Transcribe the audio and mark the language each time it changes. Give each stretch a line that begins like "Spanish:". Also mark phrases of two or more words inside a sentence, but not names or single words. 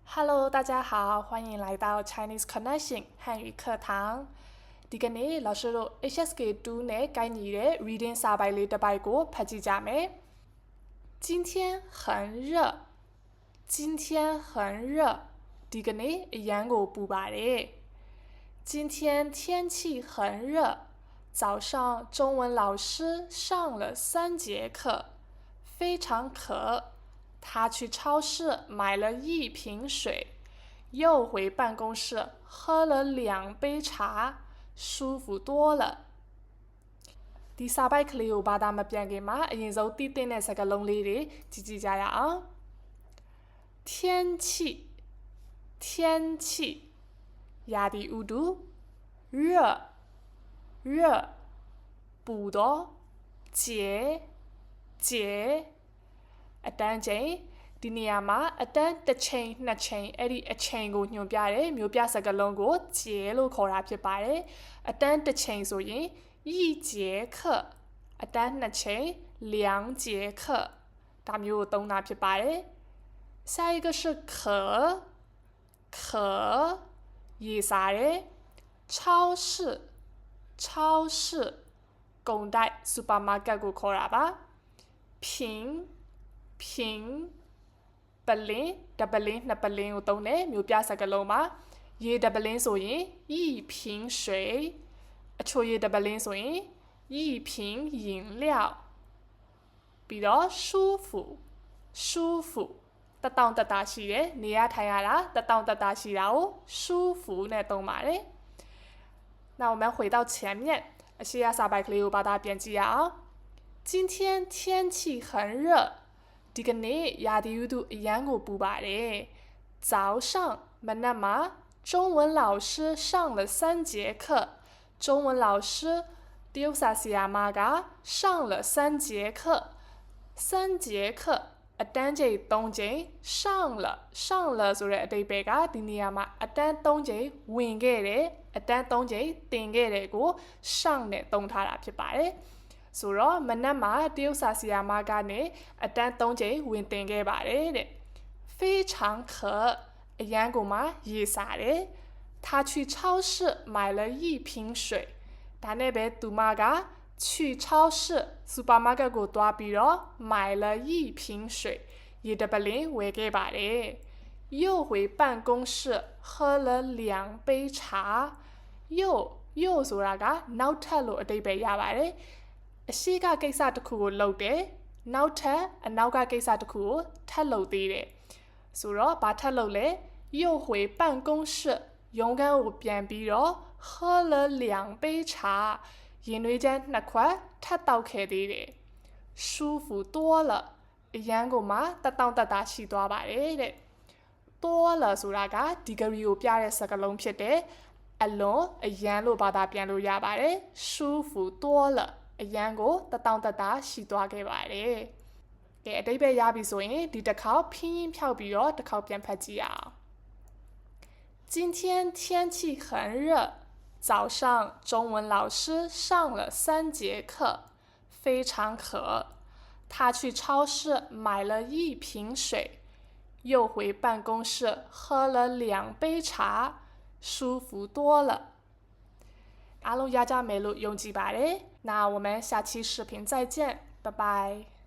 Chinese: Hello，大家好，欢迎来到 Chinese Connection 汉语课堂。
Burmese: ဒီကနေ့老师တို့ HSK2 နဲ့ကိုက်ညီတဲ့ reading စာပိုင်လေးတစ်ပိုက်ကိုဖတ်ကြည့်ကြမယ်။
Chinese: 今天很热，今天很热。
Burmese: ဒီကနေ့အရန်ကိုပူပါတယ်။
Chinese: 今天天气很热，早上中文老师上了3节课，非常渴。他去超市买了1瓶水，又回办公室喝了2杯茶，舒服多了。
Burmese: ဒီစာပိုက်ကလေးကိုဘာသာမပြန်ခင်မှာအရင်ဆုံးသိတဲ့စကားလုံးလေးတွေကြည့်ကြည့်ကြရအောင်。
Chinese: 天气，天气，
Burmese: ရာသီဥတု，
Chinese: 热，热，
Burmese: ပူတော့，
Chinese: 节，节。
Burmese: အတန်းချိန်ဒီနေရာမှာအတန်းတစ်ချိန်နှစ်ချိန်အဲ့ဒီအချိန်ကိုညွှန်ပြတဲ့မျိုးပြစကားလုံးကို节လို့ခေါ်တာဖြစ်ပါတယ်အတန်းတစ်ချိန်ဆိုရင်
Chinese: 1 节课
Burmese: အတန်းနှစ်ချိန်
Chinese: 2 节课
Burmese: ဒါမျိုးကိုသုံးတာဖြစ်ပါတယ်
Chinese: 下一个是渴渴
Burmese: ရေစားတယ်
Chinese: 超市超市
Burmese: ကုန်တိုက် supermarket ကိုခေါ်တာပါ
Chinese: 瓶瓶
Burmese: ပလင်းတပလင်းနှစ်ပလင်းကိုသုံး တယ်မျိုးပြစကားလုံးမှာရေတပလင်းဆိုရင်
Chinese: 1 瓶水
Burmese: အချိုရေတပလင်းဆိုရင်
Chinese: 1 瓶饮料
Burmese: ပြီးတော့舒服舒服တတောင့်တတရှိတယ်နေရထိုင်ရတာတတောင့်တတရှိတာကို舒服နဲ့သုံးပါတယ်
Chinese: 那我们回到前面
Burmese: အရှိရစာပိုက်ကလေးကိုဘာသာပြန်ကြည့်ရအောင်
Chinese: 今天天气很热
Burmese: ဒီကနေ့ရာသီဥတုအရန်ကိုပူပါတယ်早上မနက်မှာ
Chinese: 中文老师上了3节课中文老师
Burmese: တရုတ်စာဆရာမက
Chinese: 上了3节课 3节课
Burmese: အတန်းချိန်3ချိန်上了ဆိုတဲ့အဓိပ္ပာယ်ကဒီနေရာမှာအတန်း3ချိန်ဝင်ခဲ့တယ်အတန်း3ချိန်တင်ခဲ့တယ်ကို上နဲ့သုံးထားတာဖြစ်ပါတယ်ဆိုတော့မနက်မှာတရုတ်စာဆရာမကနေအတန်း3ချိန်ဝင်တင်ခဲ့ပါတယ်တဲ့
Chinese: 非常渴
Burmese: အရန်ကိုမှရေစားတယ်他
Chinese: 去超市买了1瓶水
Burmese: ဒါနဲ့ပဲသူမက
Chinese: 去超市
Burmese: supermarket ကိုတွားပြီးတော့
Chinese: 买了1瓶水
Burmese: ရေတပလင်းဝယ်ခဲ့ပါတယ်
Chinese: 又回办公室喝了2杯茶又
Burmese: ဆိုတာကနောက်ထပ်လို့အဓိပ္ပာယ်ရပါတယ်အရှိက ကိစ္စတစ်ခုကိုလုပ်တယ်နောက်ထပ်အနောက်ကကိစ္စတစ်ခုကိုထပ်လုပ်သေးတယ်ဆိုတော့ဘာထပ်လုပ်လဲ
Chinese: 又回办公室
Burmese: ရုံးခန်းကိုပြန်ပြီးတော့
Chinese: 喝了2杯茶
Burmese: ရင်နွေးချမ်း2ခွက်ထပ်တောက်ခဲ့သေးတယ်
Chinese: 舒服多了
Burmese: အရန်ကိုမှတတောင့်တတရှိသွားပါတယ်တဲ့
Chinese: 多了
Burmese: ဆိုတာက degree ကိုပြတဲ့စကားလုံးဖြစ်တယ်အလွန်အရန်လို့ဘာသာပြန်လို့ရပါတယ်
Chinese: 舒服多了
Burmese: အရန် ကိုတတောင့်တတရှိသွားခဲ့ပါတယ်ကဲအတိတ်ပဲရပြီဆိုရင်ဒီတစ်ခေါက်拼音ဖြောက်ပြီးတော့တစ်ခေါက်ပြန်ဖတ်ကြည့်အောင်
Chinese: 今天天气很热早上中文老师上了3节课非常渴他去超市买了1瓶水又回办公室喝了2杯茶舒服多了
Burmese: အားလုံးရကြမယ်လို့ယုံကြည်ပါတယ်
Chinese: 那我们下期视频再见拜拜